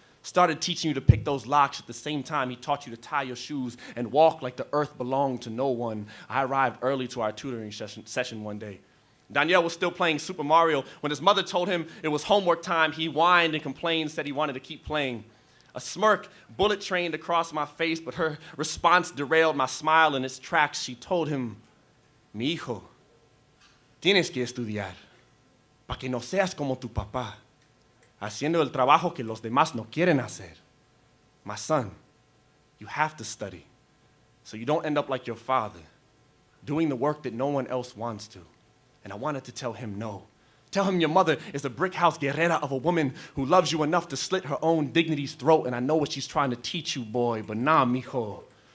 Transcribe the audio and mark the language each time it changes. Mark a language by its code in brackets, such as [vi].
[en] Started teaching you to pick those locks at the same time he taught you to tie your shoes and walk like the earth belonged to no one. I arrived early to our tutoring session one day. Daniel was still playing Super Mario. When his mother told him it was homework time, he whined and complained, said he wanted to keep playing. A smirk bullet trained across my face, but her response derailed my smile in its tracks. She told him, [es] Mi hijo, tienes que estudiar, para que no seas como tu papá, haciendo el trabajo que los demás no quieren hacer. [en] My son, you have to study, so you don't end up like your father, doing the work that no one else wants to. And I wanted to tell him no. Tell him your mother is a brick house guerrera of a woman who loves you enough to slit her own dignity's throat, and I know what she's trying to teach you, boy, but nah, mijo.